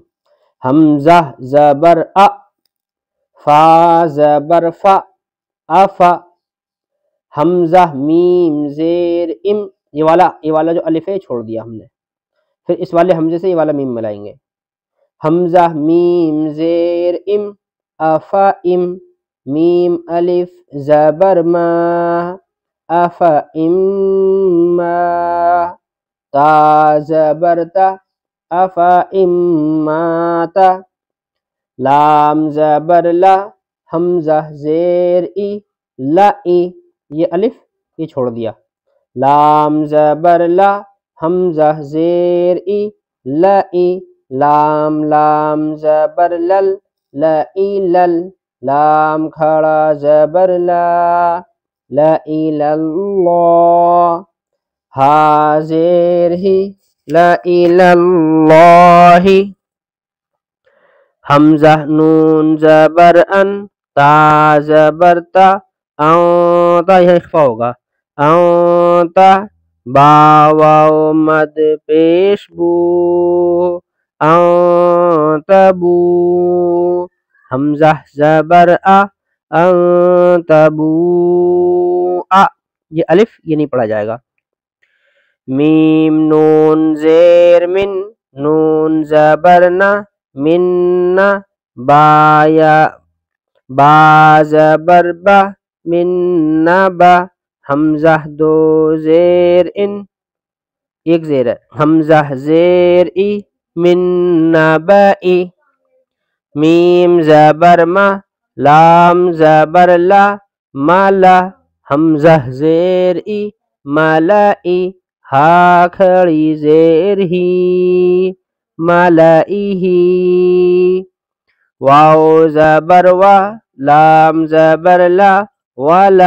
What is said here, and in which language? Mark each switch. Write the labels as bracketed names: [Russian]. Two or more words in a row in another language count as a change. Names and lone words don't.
[Urdu] حمزہ زبر ا، فا زبر فا، افا۔ حمزہ میم زیر ام، یہ والا جو الف ہے چھوڑ دیا ہم نے، پھر اس والے حمزے سے یہ والا میم ملائیں گے۔ حمزہ میم زیر ام، افا ام، میم الف زبر ما، افا ام ما۔ تا زبر تا، افا ام ما تا۔ لام زبر لا، حمزہ زیر ای، لا ای، یہ الف یہ چھوڑ دیا۔ لام زبر لا، حمزہ زیر ای، لا ای۔ لام لام زبر لل، لا ای لل۔ لام کھڑا زبر لا، لا ای للہ۔ ہا زیر ہی، لا ای للہ۔ حمزہ نون زبر ان، تا زبر تا، تا یہاں اخفا ہوگا، تا۔ با واو مد پیش بو، تبو۔ حمزہ زبر ا، تبو ا، یہ الف یہ نہیں پڑھا جائے گا۔ میم نون زیر من، نون زبر نا، من نا۔ با زبر با، من با۔ حمزہ دو زیر ان، ایک زیر ہے، حمزہ زیر ای، من نبائی۔ میم زبر ما، لام زبر لا، مالا۔ حمزہ زیر ای، ملائی۔ ہا کھڑی زیر ہی، ملائی ہی۔ واو زبر وا، لام زبر لا، والا۔